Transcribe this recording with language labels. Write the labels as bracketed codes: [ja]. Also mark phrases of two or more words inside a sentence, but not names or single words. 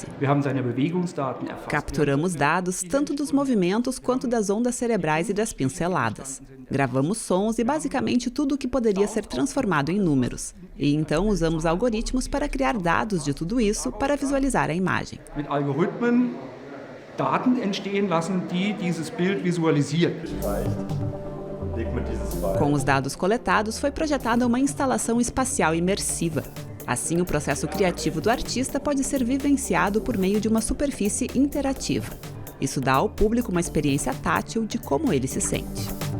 [pt] Capturamos dados tanto dos movimentos quanto das ondas cerebrais e das pinceladas. Gravamos sons e basicamente tudo o que poderia ser transformado em números. E então usamos algoritmos para criar dados de tudo isso para visualizar a imagem. [de] Daten entstehen lassen, die dieses Bild visualisieren. [pt] Com os dados coletados, foi projetada uma instalação espacial imersiva. Assim, o processo criativo do artista pode ser vivenciado por meio de uma superfície interativa. Isso dá ao público uma experiência tátil de como ele se sente.